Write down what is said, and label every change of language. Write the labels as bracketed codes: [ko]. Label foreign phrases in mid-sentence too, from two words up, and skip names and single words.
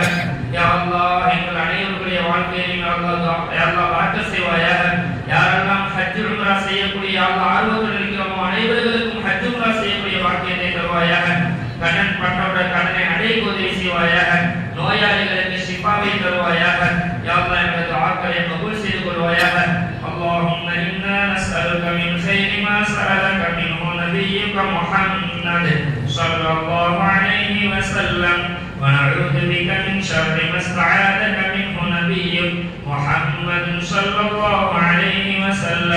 [ar] يا الله [ta] எங்கள் அனைவருடைய வாழ்க்கையிலும் [ar] يا الله [ta] பரக்கத் செய்வாயாக. யாரெல்லாம் ஹஜ் உம்ரா செய்யக்கூடிய [ar] يا الله [ta] ஆர்வத்தில் இருக்கிறோமோ அனைவர்களுக்கும் ஹஜ் உம்ரா செய்யக்கூடிய பாக்கியத்தை தருவாயாக. கடன் பட்டவுடைய கடனை அடைக்க உதவி செய்வாயாக. நோயாளிகளுக்கு ஷிஃபாவை தருவாயாக. [ar] يا الله [ta] எங்கள் துஆக்களை கபூல் செய்து கொள்வாயாக. [ar] اللهم إنا نسألك من خير ما سألك منه نبيك محمد صلى الله عليه وسلم ونعوذ بك من شر ما استعاذك منه نبيك محمد صلى الله عليه وسلم.